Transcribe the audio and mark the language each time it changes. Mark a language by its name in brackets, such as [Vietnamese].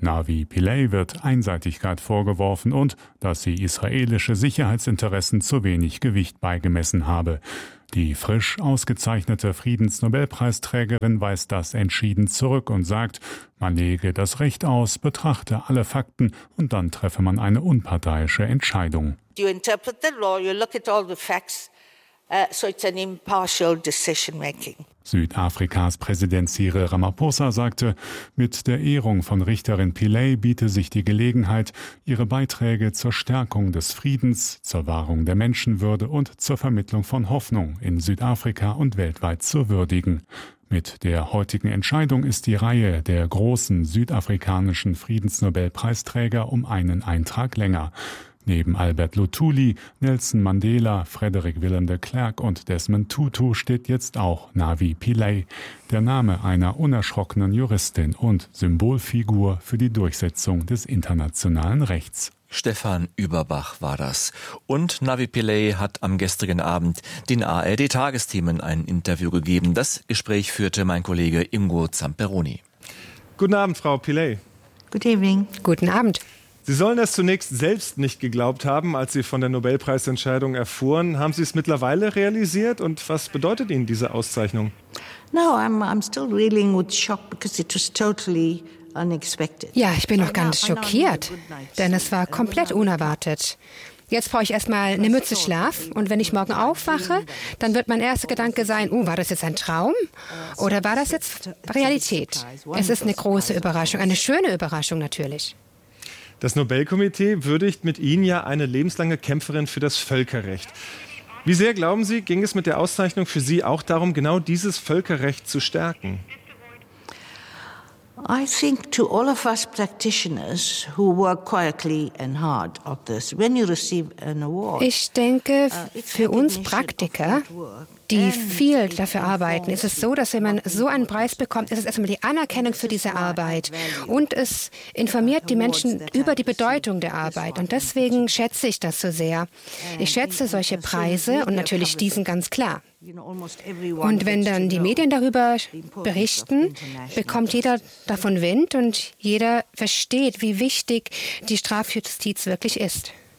[German] Navi Pillay wird Einseitigkeit vorgeworfen und, dass sie israelische Sicherheitsinteressen zu wenig Gewicht beigemessen habe. Die frisch ausgezeichnete Friedensnobelpreisträgerin weist das entschieden zurück und sagt, man lege das Recht aus, betrachte alle Fakten und dann treffe man eine unparteiische Entscheidung. [English] You interpret the law, you look at all the facts. So it's an impartial decision making. [German] Südafrikas Präsident Cyril Ramaphosa sagte, mit der Ehrung von Richterin Pillay biete sich die Gelegenheit, ihre Beiträge zur Stärkung des Friedens, zur Wahrung der Menschenwürde und zur Vermittlung von Hoffnung in Südafrika und weltweit zu würdigen. Mit der heutigen Entscheidung ist die Reihe der großen südafrikanischen Friedensnobelpreisträger um einen Eintrag länger. Neben Albert Luthuli, Nelson Mandela, Frederick Willem de Klerk und Desmond Tutu steht jetzt auch Navi Pillay, der Name einer unerschrockenen Juristin und Symbolfigur für die Durchsetzung des internationalen Rechts. Stefan Überbach war das. Und Navi Pillay hat am gestrigen Abend den ARD-Tagesthemen ein Interview gegeben. Das Gespräch führte mein Kollege Ingo Zamperoni. Guten Abend, Frau Pillay. [English] Good evening. [German] Guten Abend. Sie sollen das zunächst selbst nicht geglaubt haben, als Sie von der Nobelpreisentscheidung erfuhren. Haben Sie es mittlerweile realisiert? Und was bedeutet Ihnen diese Auszeichnung? [English] No, I'm still reeling with shock because it was totally unexpected. [German] Ja, ich bin noch ganz schockiert, denn es war komplett unerwartet. Jetzt brauche ich erstmal eine Mütze Schlaf und wenn ich morgen aufwache, dann wird mein erster Gedanke sein, war das jetzt ein Traum oder war das jetzt Realität? Es ist eine große Überraschung, eine schöne Überraschung natürlich. Das Nobelkomitee würdigt mit Ihnen ja eine lebenslange Kämpferin für das Völkerrecht. Wie sehr, glauben Sie, ging es mit der Auszeichnung für Sie auch darum, genau dieses Völkerrecht zu stärken? [English] I think to all of us practitioners who work quietly and hard at this, when you receive an award. [German] Ich denke, für uns Praktiker, die viel dafür arbeiten, ist es so, dass wenn man so einen Preis bekommt, ist es erstmal die Anerkennung für diese Arbeit und es informiert die Menschen über die Bedeutung der Arbeit und deswegen schätze ich das so sehr. Ich schätze solche Preise und natürlich diesen ganz klar. Und wenn dann die Medien darüber berichten, bekommt jeder davon Wind und jeder versteht, wie wichtig die Strafjustiz wirklich ist.